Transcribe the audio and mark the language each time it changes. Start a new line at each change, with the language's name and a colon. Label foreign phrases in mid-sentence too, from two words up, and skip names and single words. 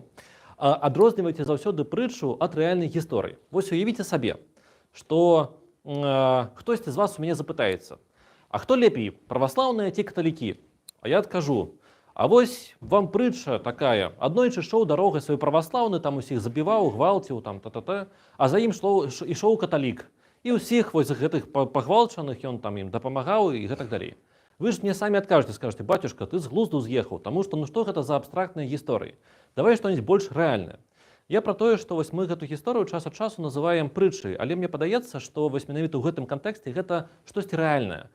Belarusian: Адрознівайце заўсёды прытчу ад рэальнай гісторыі. Вось уявіце сабе, што хтосьці з вас у мяне запытаецца, а хто лепей, праваслаўныя ці каталікі? А я адкажу, а вось вам прытча такая, аднойчы ішоў дарогай свой праваслаўны, там усіх забіваў, гвалціў, там та-та-та, а за ім ішоў каталік. І ўсіх вось гэтых пагвалчаных ён там ім дапамагаў і гэтак далей. Вы ж мне самі адкажете, скажете, батюшка, ты з глузду з'ехаў, таму што, ну што гэта за абстрактныя гісторыі? Давай што-нибудь больш рэальнае. Я пра тое, што вось мы гэту гісторыю час ад часу называем прытчай, але мне падаецца, што вось менавіта ў гэтым кантэксце гэта штосьці рэальнае.